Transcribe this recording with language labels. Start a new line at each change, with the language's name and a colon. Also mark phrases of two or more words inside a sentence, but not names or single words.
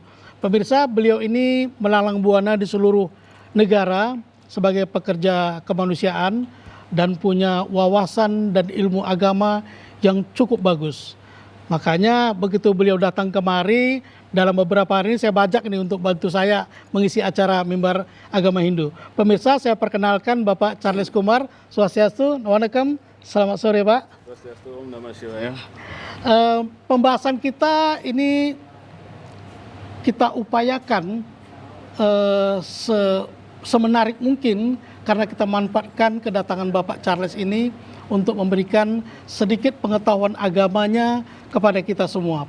Indonesian: Pemirsa, beliau ini melalang buana di seluruh negara sebagai pekerja kemanusiaan dan punya wawasan dan ilmu agama yang cukup bagus. Makanya begitu beliau datang kemari, dalam beberapa hari ini saya bajak ini untuk bantu saya mengisi acara Mimbar Agama Hindu. Pemirsa, saya perkenalkan Bapak Charles Kumar. Swastiastu, Waalaikumsalam. Selamat sore Pak. Swastiastu,
Sanskrit: ओम् नमः शिवाय.
Indonesian: Pembahasan kita ini kita upayakan semenarik mungkin karena kita manfaatkan kedatangan Bapak Charles ini untuk memberikan sedikit pengetahuan agamanya kepada kita semua.